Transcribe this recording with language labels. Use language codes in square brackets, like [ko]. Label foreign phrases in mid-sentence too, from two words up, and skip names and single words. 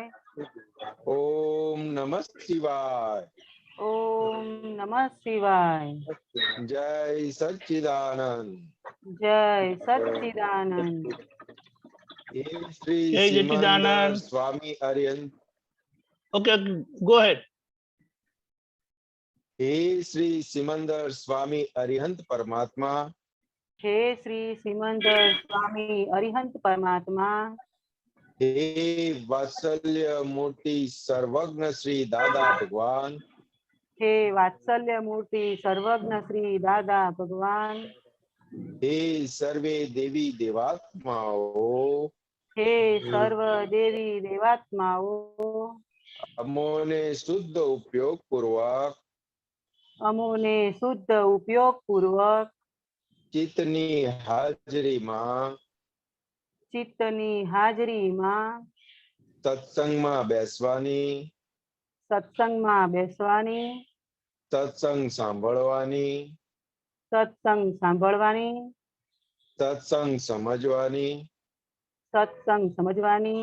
[sa] ओम नमः शिवाय। ओम नमः शिवाय। [hi] जय सच्चिदानंद। जय सच्चिदानंद। हे श्री जय सिमंदर सच्चिदानंद। स्वामी अरिहंत। [en] Okay go ahead. [hi] हे श्री सिमंदर स्वामी अरिहंत परमात्मा। हे श्री सिमंदर स्वामी अरिहंत परमात्मा। हे वात्सल्य मूर्ति सर्वज्ञ श्री दादा भगवान। हे वात्सल्य मूर्ति सर्वज्ञ श्री दादा भगवान। हे सर्वे देवी देवात्माओं। हे सर्व देवी देवात्माओं। [gu] અમોને શુદ્ધ ઉપયોગ પૂર્વક। અમોને શુદ્ધ ઉપયોગ પૂર્વક ચિત્તની હાજરી માં। ચિત્તની હાજરી માં સત્સંગ માં બેસવાની। સત્સંગ માં બેસવાની। સત્સંગ સાંભળવાની। સત્સંગ સાંભળવાની। સત્સંગ સમજવાની। સત્સંગ સમજવાની